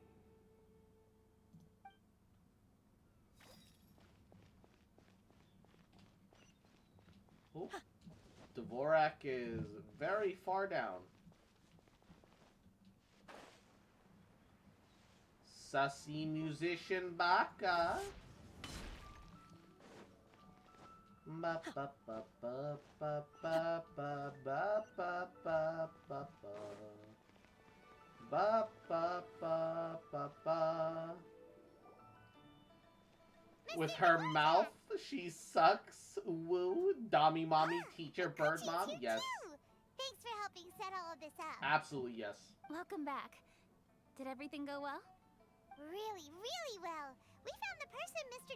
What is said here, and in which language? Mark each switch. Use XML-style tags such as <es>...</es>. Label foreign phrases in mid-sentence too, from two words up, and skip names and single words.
<en>Oh, Dvorak is very far down. Sussy musician Baka. Ba ba ba ba ba ba ba ba ba ba ba ba ba ba ba ba. With her mouth, she sucks. Woo, Dommy mommy, teacher, bird mom. Yes, Thanks for helping set all of this up. absolutely yes. Welcome back. Did everything go well? Really, really well. We found the person Mr.</en>